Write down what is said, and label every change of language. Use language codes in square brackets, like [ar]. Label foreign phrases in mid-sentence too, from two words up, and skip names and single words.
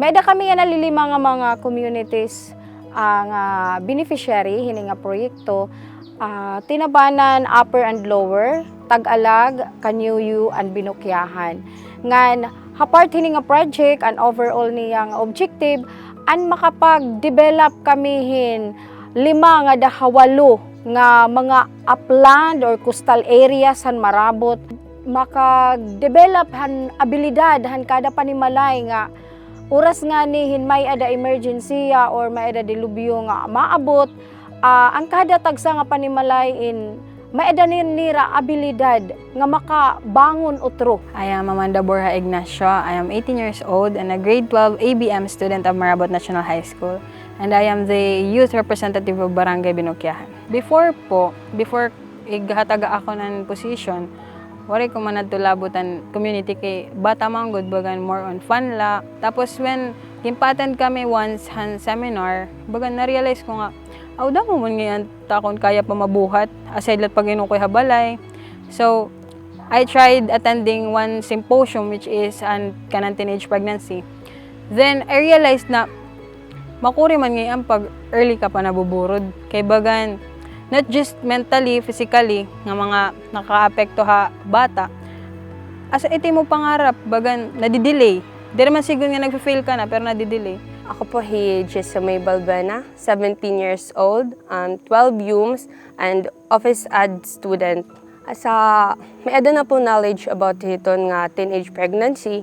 [war] May da kami nga nalilima nga mga communities ang beneficiary hini nga proyekto. Tinabanan Upper and Lower, Tag-Alag, Kanyuyu, and Binukyahan. Ngan hapart hini nga project [en] and overall [war] niyang objective an makapag-develop kamihin 5 nga dahawalo nga mga [en] upland or coastal areas [war] han marabot, maka-develop han abilidad han kada panimalay nga oras nga ni may ada emergency or may ada dilubyo nga maabot, ang kada tagsa nga panimalay in may ada nira abilidad nga makabangon utro. [en] I am Amanda Borja Ignacio. I am 18 years old and a grade 12 ABM student of Marabot National High School. And I am the youth representative of Barangay Binukyahan. [war] Before igahataga ako ng position, wari ko man natulabutan community kay bata manggod bagan [en] more on fun [war] la. Tapos when gimpatan kami once han seminar, bagan na-realize ko nga, daw mo man ngayon takon kaya pa mabuhat, aside lat pag inukoy habalay. [en] So, I tried attending one symposium which is [war] an kanang [en] teenage pregnancy. Then, I realized [war] na makuri man ngayon pag early ka pa nabuburod. Kay bagan, [en] not just mentally, physically, [war] nga mga naka-apekto ha bata. Asa iti mo pangarap, bagan, nadidelay. Di naman siguro nga nag-fail ka na, pero nadidelay. [tl] Ako po si [en] Jessomay Balbena, 17 years old, 12 UMS, and office ad student. [war] May ada na po knowledge about hiton nga teenage pregnancy.